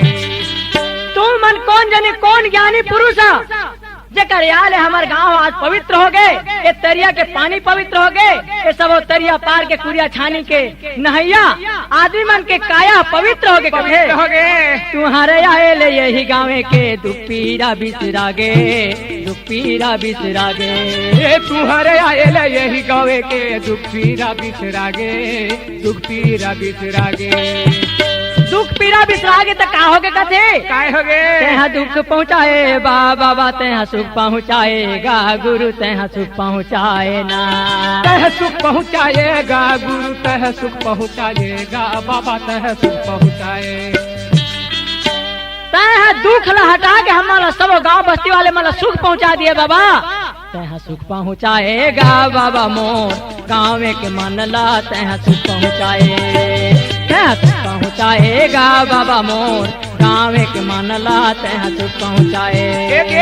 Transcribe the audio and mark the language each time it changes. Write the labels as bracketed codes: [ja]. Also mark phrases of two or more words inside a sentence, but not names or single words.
[hne] तू मन कौन जाने कौन ज्ञानी पुरुष जेकर याल हमारे गांव आज पवित्र हो गए, ये तरिया के पानी पवित्र हो गए, ये सब तरिया पार के कुरिया छानी के नहैया आदमी मन के काया पवित्र हो गए, तुम्हारे आए ले यही गाँव के दुख पीरा बिसरागे, दुख पीरा बिसरागे, तुम्हारे आए ले यही गाँव के दुख पीरा बिसरागे, दुख पीरा बिसरागे। दुख पीरा बिसरागे तो का होगे कथे काय होगे, तेहा दुख पहुँचाए बाबा, तेहा सुख पहुँचाएगा गुरु, तेहा सुख पहुँचाए ना, तह सुख पहुँचाएगा गुरु, तह सुख पहुँचाएगा बाबा, तह सुख पहुँचाए, तह दुख ला हटा के हमारा सब गांव बस्ती वाले मतलब सुख पहुँचा दिए बाबा, तह सुख पहुँचाएगा बाबा मोर, गाँव के मन ला तह सुख पहुँचाए, तह सुख पहुँचाएगा बाबा मोर, गाँव के मन ला तह सुख पहुँचाए,